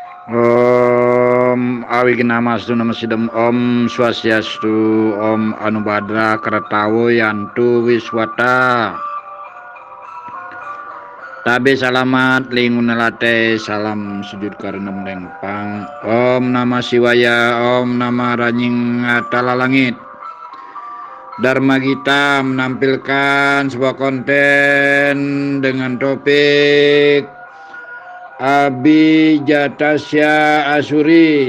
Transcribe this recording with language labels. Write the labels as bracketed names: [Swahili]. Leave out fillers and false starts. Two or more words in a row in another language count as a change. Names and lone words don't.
[Sanskrit] Om Awiginamasdu Namasidam Om Swastiastu Om Anubadra Karatawo Yantu Wiswata [Ngaju] Tabe salamat lingunalate salam sujud karena melempang. [Sanskrit] Om Namah Siwaya Om Nama Ranying Atala Langit. [Indonesian] Dharma Gita menampilkan sebuah konten dengan topik Abhijatasya Asuri.